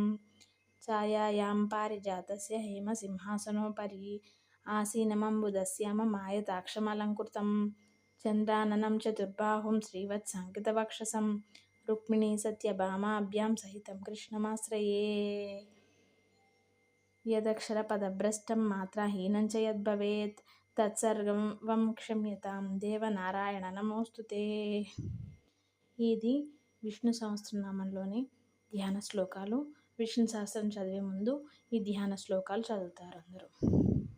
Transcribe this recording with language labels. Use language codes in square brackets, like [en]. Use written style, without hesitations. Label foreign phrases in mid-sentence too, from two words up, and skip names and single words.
[sa] छायायां पारिजातस्य हेमसिंहासनोपरि आसीनमम्बुदश्याममायताक्षमलङ्कृतं चन्द्राननं चतुर्बाहुं श्रीवत्साङ्कितवक्षसं रुक्मिणीसत्यभामाभ्यां सहितं कृष्णमाश्रये। यदक्षरपदभ्रष्टं मात्राहीनं च यद्भवेत् तत्सर्वं क्षम्यतां देवनारायण नमोऽस्तुते। [te] ఇది విష్ణు సహస్రనామంలోని ధ్యాన శ్లోకాలు. విష్ణు సహస్రం చదివే ముందు ఈ ధ్యాన శ్లోకాలు చదువుతారు అందరూ.